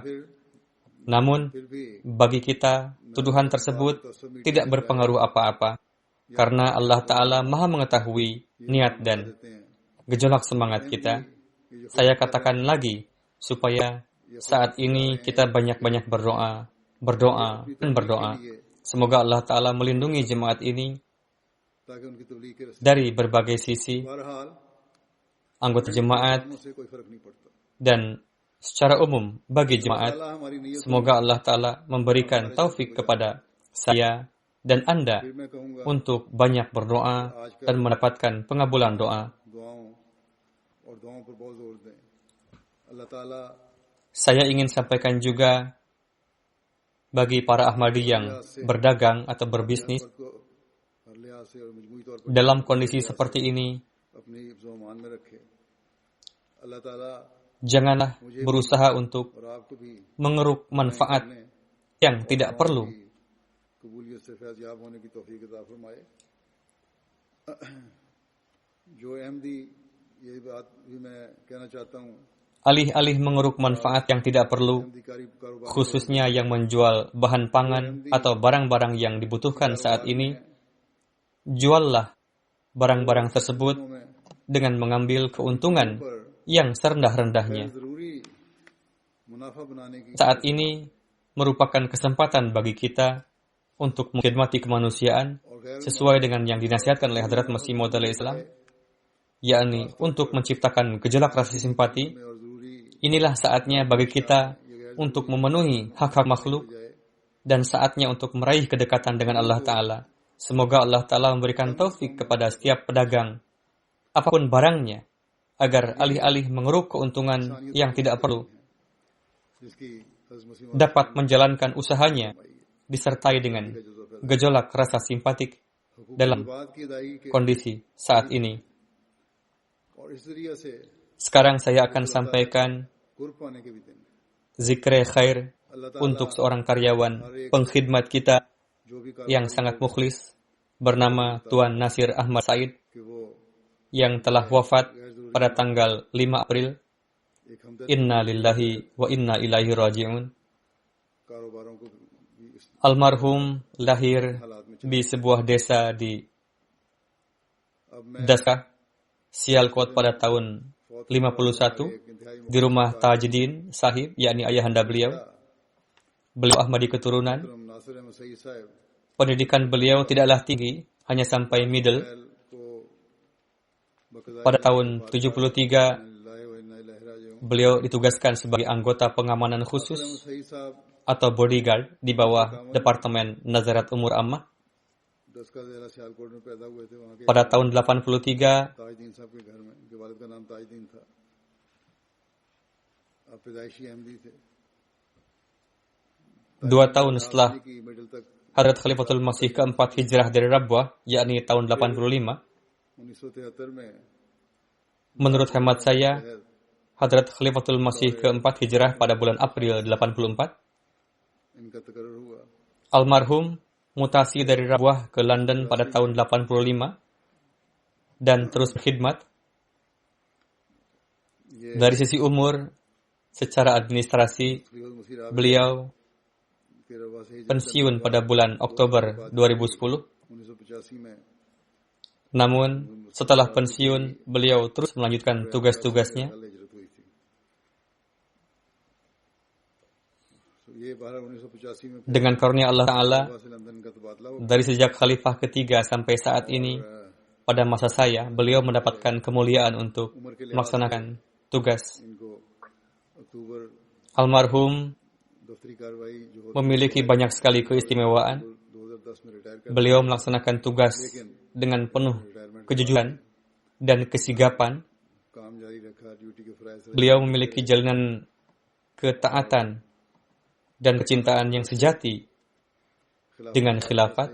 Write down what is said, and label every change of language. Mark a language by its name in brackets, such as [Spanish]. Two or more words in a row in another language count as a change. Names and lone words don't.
[Indonesian] Namun, [Urdu] پھر بھی [Indonesian] bagi kita, tuduhan tersebut tidak berpengaruh apa-apa, karena Allah Ta'ala maha mengetahui niat dan [Urdu] دیتے ہیں [Indonesian] gejolak semangat kita. Saya katakan lagi, supaya saat ini kita banyak-banyak berdoa, dan berdoa. Semoga Allah Ta'ala melindungi jemaat ini [Urdu] تاکہ ان کی تبلیغ کے راستے [Indonesian] dari berbagai sisi, [Urdu] بہرحال [Indonesian] anggota jemaat, [Urdu] سے کوئی فرق نہیں پڑتا. [Indonesian] dan secara umum bagi jemaat. [Urdu] اللہ ہماری نیت [Indonesian] Semoga Allah Ta'ala memberikan taufik kepada saya dan Anda [Urdu] پھر میں کہوں گا [Indonesian] untuk banyak berdoa dan mendapatkan pengabulan doa. [Urdu] دعاؤں اور دعاؤں پر بہت زور دیں. اللہ تعالیٰ [Indonesian] Saya ingin sampaikan juga bagi para Ahmadi yang berdagang atau berbisnis [Urdu] کو ہر لحاظ سے اور مجموعی طور پر [Indonesian] dalam kondisi seperti ini, [Urdu] اپنی زبان میں رکھے۔ اللہ تعالیٰ [Indonesian] janganlah berusaha untuk [Urdu] اور آپ کو بھی [Indonesian] mengeruk manfaat yang tidak perlu. [Urdu] قبولیت سے فیضیاب ہونے کی توفیق عطا فرمائے. جو احمدی یہ بات بھی میں کہنا چاہتا ہوں, [Indonesian] Alih-alih mengeruk manfaat yang tidak perlu, [Urdu] احمدی کاروبار [Indonesian] khususnya yang menjual bahan pangan atau barang-barang yang dibutuhkan saat ini, juallah barang-barang tersebut [Urdu] میں [Indonesian] dengan mengambil keuntungan yang serendah-rendahnya. [Urdu] ضروری منافع بنانے کی [Indonesian] Saat ini merupakan kesempatan bagi kita untuk mengkhidmati kemanusiaan [Urdu] اور غیر [Indonesian] sesuai dengan yang dinasihatkan oleh Hadrat Masih Maud [Arabic] علیه السلام, [Indonesian] yakni untuk menciptakan gejolak rasa simpati. [Urdu] اور ضروری [Indonesian] Inilah saatnya bagi kita untuk memenuhi hak-hak makhluk dan saatnya untuk meraih kedekatan dengan Allah Ta'ala. Semoga Allah Ta'ala memberikan taufik kepada setiap pedagang, apapun barangnya, agar alih-alih mengeruk keuntungan yang tidak perlu, [Urdu] جس کی حضرت مسیح [Indonesian] dapat menjalankan usahanya disertai dengan gejolak rasa simpatik dalam [Urdu] بات کی ادائیگی کے [Indonesian] kondisi saat ini. [Urdu] اور اس ذریعے سے [Indonesian] Sekarang saya akan sampaikan [Urdu] قرب پانے کے بھی دن ذکرِ خیر اللہ تعالیٰ [Indonesian] untuk seorang karyawan pengkhidmat kita [Urdu] جو بھی [Indonesian] yang sangat mukhlis bernama Tuan Nasir Ahmad Said [Urdu] کہ وہ [Indonesian] yang telah wafat pada tanggal 5 April. [Urdu] ایک ہمدرد [Arabic] إنا لله وإنا إليه راجعون. [Urdu] کاروباروں کو بھی اس [Indonesian] Almarhum lahir [Urdu] حالات میں [Indonesian] di sebuah desa di [Urdu] اب میں [Indonesian] Daska, Sialkot pada tahun 51 [Urdu] ایک انتہائی [Indonesian] di rumah Tajuddin Sahib, yakni ayahanda beliau. Beliau Ahmadi keturunan. [Urdu] محترم ناصر احمد سعید صاحب [Indonesian] Pendidikan beliau tidaklah tinggi, hanya sampai middle. [Urdu] کو بقضائے [Indonesian] Pada tahun 73, [Arabic] لله وإنا إليه راجعون [Indonesian] beliau ditugaskan sebagai anggota pengamanan khusus [Urdu] احمد سعید صاحب [Indonesian] atau bodyguard di bawah Departemen Nazarat Umur Ammah. [Urdu] ڈسکہ ضلع سیالکوٹ میں پیدا ہوئے تھے. وہاں کے [Indonesian] Pada tahun 83, [Urdu] تاج دین صاحب کے گھر میں، ان کے والد کا نام تاج دین تھا. آپ پیدائشی احمدی تھے. [Indonesian] 2 tahun setelah [Urdu] کی مڈل تک [Indonesian] Hadrat Khalifatul Masih keempat hijrah dari Rabwah, yakni tahun 85, [Urdu] 1973 میں [Indonesian] menurut hemat saya, Hadrat Khalifatul Masih keempat hijrah pada bulan April 84. [Urdu] ان کا تقرر ہوا. [Indonesian] Almarhum mutasi dari Rabwah ke London pada tahun 85 dan terus berkhidmat. [Urdu] یہ [Indonesian] Dari sisi umur, secara administrasi, [Urdu] خلیفہ مسیح اب [Indonesian] beliau [Urdu] کے ربوہ سے ہجرت [Indonesian] pensiun pada bulan Oktober 2010. [Urdu] 1985 میں [Indonesian] Namun, setelah pensiun, beliau terus melanjutkan tugas-tugasnya. [Urdu] ہجرت ہوئی تھی۔ تو یہ 1985 میں [Indonesian] Dengan karunia Allah Ta'ala, [Urdu] سے لندن کا تبادلہ ہوا. [Indonesian] dari sejak khalifah ketiga sampai saat ini, pada masa saya, beliau mendapatkan kemuliaan untuk melaksanakan tugas. [Urdu] ان کو اکتوبر [Indonesian] Almarhum [Urdu] دفتری کارروائی جو [Indonesian] memiliki banyak sekali keistimewaan. [Urdu] 2010 میں ریٹائر کر [Indonesian] Beliau melaksanakan tugas dengan penuh kejujuran. dan kesigapan, [Urdu] کام جاری رکھا، ڈیوٹی کے فرائض سے [Indonesian] beliau memiliki jalinan ketaatan dan kecintaan yang sejati dengan khilafat.